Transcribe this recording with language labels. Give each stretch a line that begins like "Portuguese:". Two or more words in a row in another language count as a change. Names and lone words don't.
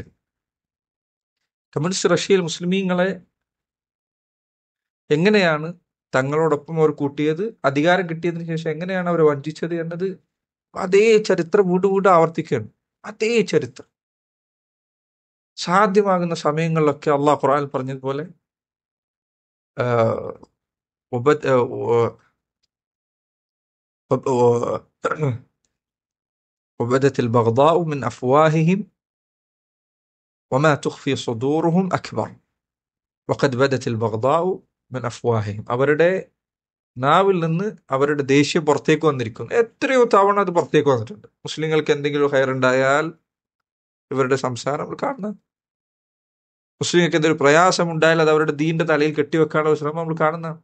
Malayalam: കമ്മ്യൂണിസ്റ്റ് റഷ്യയിൽ മുസ്ലിമീങ്ങളെ എങ്ങനെയാണ് തങ്ങളോടൊപ്പം അവർ കൂട്ടിയത്, അധികാരം കിട്ടിയതിനു ശേഷം എങ്ങനെയാണ് അവർ വഞ്ചിച്ചത് എന്നത് അതേ ചരിത്രം വീണ്ടും വീണ്ടും ആവർത്തിക്കുകയാണ്. അതേ ചരിത്രം. സാധ്യമാകുന്ന സമയങ്ങളിലൊക്കെ അള്ളാഹ് ഖുർആനിൽ പറഞ്ഞതുപോലെ ആഹ്, ഉപ- ആഹ്,
Arabic: آه، وبدت البغضاء من أفواههم وما تخفي صدورهم أكبر وقد بدت البغضاء من أفواههم
Malayalam: അവരുടെ നാവിൽ നിന്ന് അവരുടെ ദേഷ്യം പുറത്തേക്ക് വന്നിരിക്കുന്നു. എത്രയോ തവണ അത് പുറത്തേക്ക് വന്നിട്ടുണ്ട്. മുസ്ലിങ്ങൾക്ക് എന്തെങ്കിലും ഹയർ ഉണ്ടായാൽ ഇവരുടെ സംസാരം നമ്മൾ കാണുന്നത്. മുസ്ലിങ്ങൾക്ക് എന്തെങ്കിലും പ്രയാസം ഉണ്ടായാൽ അത് അവരുടെ ദീന്റെ തലയിൽ കെട്ടിവെക്കാനുള്ള ശ്രമം നമ്മൾ കാണുന്നതാണ്.